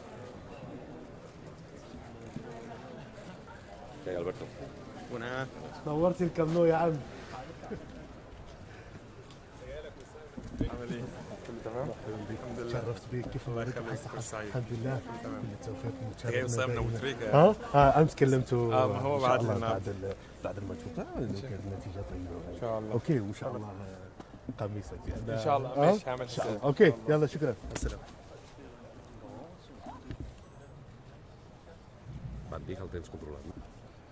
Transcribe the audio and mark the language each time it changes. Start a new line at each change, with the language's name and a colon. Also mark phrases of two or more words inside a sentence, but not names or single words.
Spanish: ¿Qué hay, Alberto? Buenas.
Arabic: نورت الكامب نو يا عم. عامل ايه؟ كله تمام؟ الحمد لله. شرفت بيك. كيف امورك؟ الحمد لله. كل التوفيق. جاي وسام من ابو تريكه. امس كلمته. ما هو بعد بعد الماتش كانت النتيجه طيبه. ان شاء الله. اوكي وان شاء الله قميصك ان شاء الله. ماشي هعمل حساب. اوكي يلا شكرا. السلام.
Catalan: Van dir que el tens controlat.